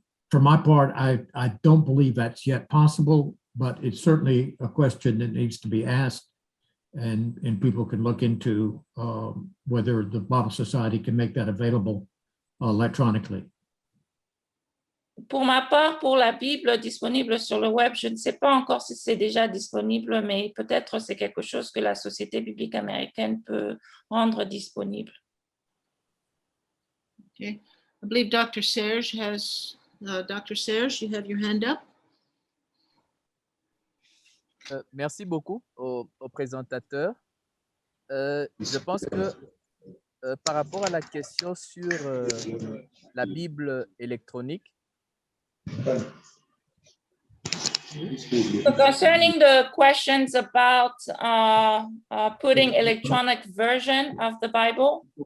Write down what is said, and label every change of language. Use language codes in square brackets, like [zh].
[en] For my part, I don't believe that's yet possible, but it's certainly a question that needs to be asked, and people can look into whether the Bible Society can make that available electronically. [fr] Pour ma part, pour la Bible disponible sur le web, je ne sais pas encore si c'est déjà disponible, mais peut-être c'est quelque chose que la Société biblique américaine peut rendre disponible. [en] Okay, I believe Dr. Serge has, Dr. Serge, you have your hand up. [fr] Merci beaucoup au présentateur. Je pense que par rapport à la question sur la Bible électronique, [en] So concerning the questions about putting electronic version of the Bible,